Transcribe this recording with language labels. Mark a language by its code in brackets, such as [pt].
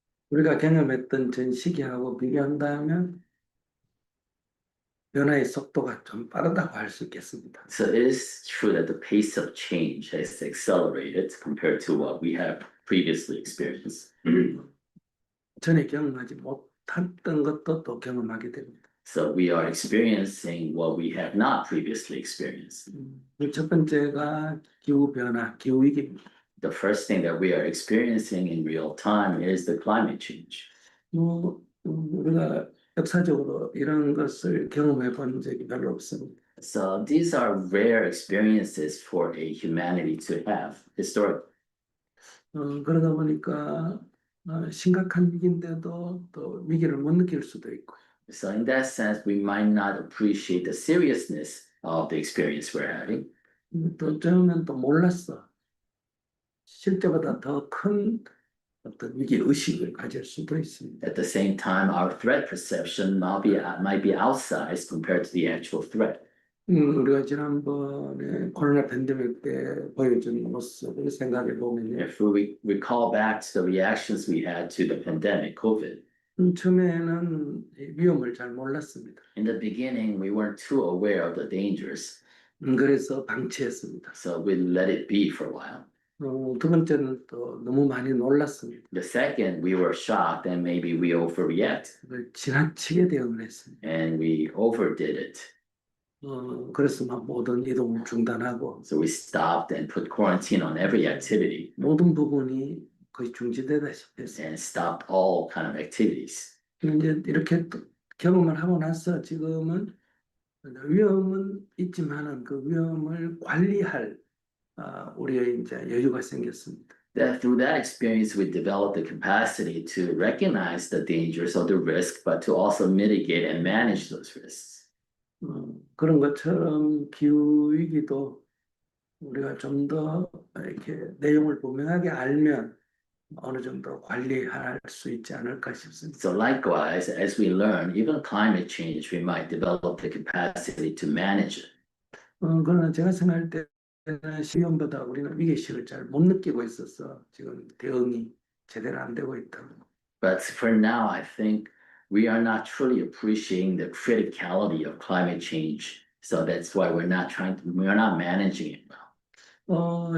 [ko] 우리가 경험했던 전 시기하고 비교한다면 변화의 속도가 좀 빠르다고 할 수 있겠습니다. [en] So it is true that the pace of change has accelerated compared to what we have previously experienced. [ko] 전에 경험하지 못했던 것도 또 경험하게 됩니다. [en] So we are experiencing what we have not previously experienced. [ko] 첫 번째가 기후 변화, 기후 위기입니다. [en] The first thing that we are experiencing in real time is the climate change. [ko] 우리가 역사적으로 이런 것을 경험해 본 적이 별로 없습니다. [en] So these are rare experiences for a humanity to have historically. [ko] 그러다 보니까 심각한 위기인데도 또 위기를 못 느낄 수도 있고. [en] So in that sense, we might not appreciate the seriousness of the experience we're having. [ko] 또 처음엔 또 몰랐어. 실제보다 더 큰 어떤 위기 의식을 가질 수도 있습니다. [en] At the same time, our threat perception might be outsized compared to the actual threat. [ko] 우리가 지난번에 코로나 팬데믹 때 보여준 모습을 생각해 보면요. [en] If we recall back to the reactions we had to the pandemic, COVID, [ko] 처음에는 이 위험을 잘 몰랐습니다. [en] in the beginning, we weren't too aware of the dangers, [ko] 그래서 방치했습니다. [en] so we let it be for a while. [ko] 두 번째는 또 너무 많이 놀랐습니다. [en] The second, we were shocked and maybe we overreact [ko] 그걸 지나치게 대응을 했습니다. [en] and we overdid it. [ko] 그래서 막 모든 이동을 중단하고 [en] So we stopped and put quarantine on every activity [ko] 모든 부분이 거의 중지되다시피 했습니다. [en] and stopped all kind of activities. [ko] 이제 이렇게 또 경험을 하고 나서 지금은 위험은 있지만은 그 위험을 관리할 우리의 이제 여유가 생겼습니다. [en] That through that experience, we developed the capacity to recognize the dangers of the risk, but to also mitigate and manage those risks. [ko] 그런 것처럼 기후위기도 우리가 좀 더 이렇게 내용을 분명하게 알면 어느 정도 관리할 수 있지 않을까 싶습니다. [en] So likewise, as we learn, even climate change, we might develop the capacity to manage it. [ko] 그러나 제가 생각할 때는 시험보다 우리는 위기의식을 잘 못 느끼고 있어서 지금 대응이 제대로 안 되고 있다고. [en] But for now, I think we are not truly appreciating the criticality of climate change. So that's why we're not managing it well.